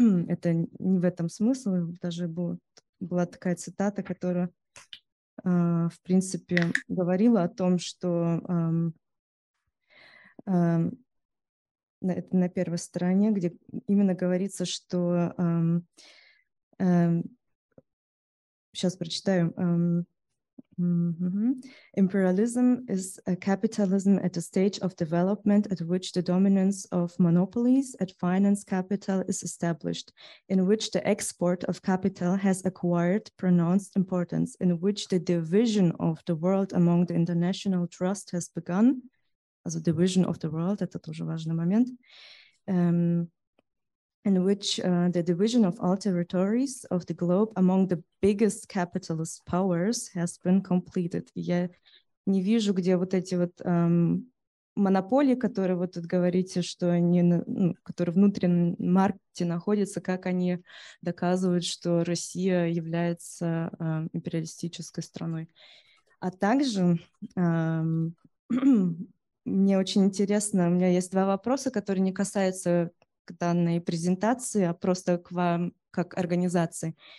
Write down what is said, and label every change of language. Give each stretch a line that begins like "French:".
Russian: Это не в этом смысл. Даже была такая цитата, которая в принципе, говорила о том, что это на первой стороне, где именно говорится, что сейчас прочитаю.
English: Imperialism is a capitalism at a stage of development at which the dominance of monopolies at finance capital is established, in which the export of capital has acquired pronounced importance, in which the division of the world among the international trust has begun. Also division of the world,
Russian: это тоже важный момент.
English: In which the division of all territories of the globe among the biggest capitalist powers has been completed.
Russian: Я не вижу, где вот эти вот монополии, которые вы тут говорите, что они, ну, которые внутри маркете находятся, как они доказывают, что Россия является империалистической страной. А также мне очень интересно, у меня есть два вопроса, которые не касаются к данной презентации, а просто к вам как организации.